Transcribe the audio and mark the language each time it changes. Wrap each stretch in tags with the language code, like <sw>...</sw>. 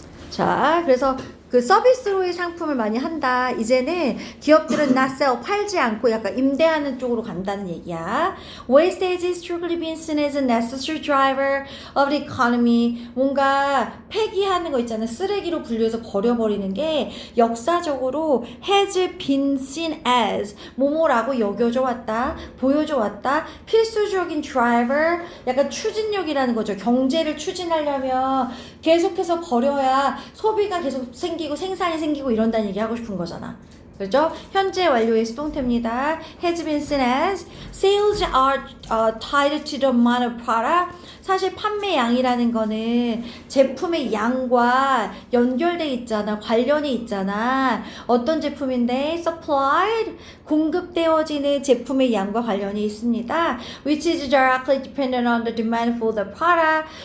<ko>자, 그래서 그 서비스로의 상품을 많이 한다. 이제는 기업들은</ko> <en>not sell,</en> <ko>팔지 않고 약간 임대하는 쪽으로 간다는 얘기야.</ko> <en>Wastage is strictly being seen as a necessary driver of the economy.</en> <ko>뭔가 폐기하는 거 있잖아. 쓰레기로 분류해서 버려버리는 게 역사적으로</ko> <en>has been seen as</en> <ko>뭐뭐라고 여겨져 왔다. 보여져 왔다. 필수적인 driver, 약간 추진력이라는 거죠. 경제를 추진하려면 계속해서 버려야 소비가 계속 생기고 생산이 생기고 이런다는 얘기 하고 싶은 거잖아. 그렇죠? 현재 완료의 수동태입니다.</ko> <en>has been seen as sales are tied to the amount of product.</en> <ko>사실 판매량이라는 거는 제품의 양과 연결돼 있잖아. 관련이 있잖아. 어떤 제품인데 supplied 공급되어지는 제품의 양과 관련이 있습니다.</ko> <en>which is directly dependent on the demand for the product.</en>